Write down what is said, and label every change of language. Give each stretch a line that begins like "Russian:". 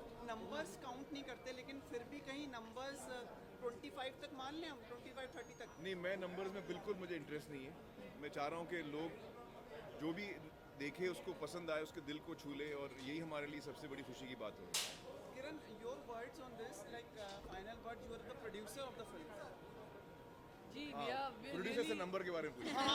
Hindi: Numbers count नहीं करते, लेकिन फिर भी कहीं नंबर्स 25 तक मान लें हम, 25-30 तक। नहीं, मैं नंबर्स में बिल्कुल मुझे इंटरेस्ट नहीं है। मैं चाह रहा हूँ कि लोग जो भी देखे उसको पसंद आए, उसके दिल को छू ले, और यही हमारे लिए सबसे बड़ी खुशी की बात होगी।
English: Kiran, your words on this, like final words, you are the producer of the film.
Hindi: Ji producer से नंबर के बारे में पूछिए।